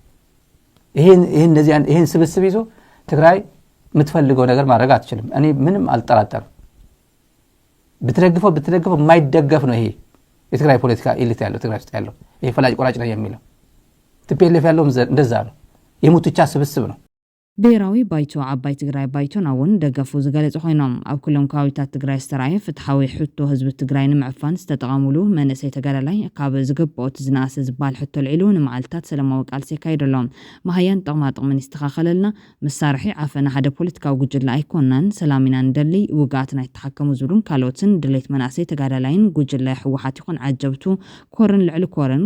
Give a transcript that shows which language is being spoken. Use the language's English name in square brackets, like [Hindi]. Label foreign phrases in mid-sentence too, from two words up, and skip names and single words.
[Amharic] ይሄን ስብስብ ይዞ ትግራይ የምትፈልገው ነገር ማድረግ አትችልም። እኔ ምንም አልጠራጠርም። ብትደግፈው የማይደገፍ ነው ይሄ የትግራይ ፖለቲካ ኤሊት ያለው ትግራይ ውስጥ ያለው ይሄ ፈላጭ ቆራጭ ነው የሚለው TPLF ያለው እንደዛ ነው። የሞትቻ ስብስብ ነው። [Tigrinya] ብሔራዊ ባይቶ ዓባይ ትግራይ ባይቶን እውን ደገፉ ዝገለጹ ኮይኖም ኣብ ኩሎም ከባቢታት ትግራይ ዝተራየ ፍትሓዊ ሕቶ ህዝቢ ትግራይ ንምዕፋን ዝተጠቐሙሉ መንእሰይ ተጋዳላይ ካብ ዝግብኦት ዝነኣሰ ዝበሃል ሕቶ ልዒሉ ንመዓልታት ሰላማዊ ቃልሲ የካይደሎም ማህያን ጥቕማጥቕምን ይስተኻኸለልና መሳርሒ ዓፈና ሓደ ፖለቲካዊ ጉጅለ ኣይኮናን ሰላም ኢና ንደሊ ውግኣት ናይ ተሓከሙ ዝብሉን ካልኦትን ድሌት መናእሰይ ተጋዳላይን ጉጅለ ሕወሓት ይኹን ዓጀብቱ ኮርን ልዕሊ ኮርን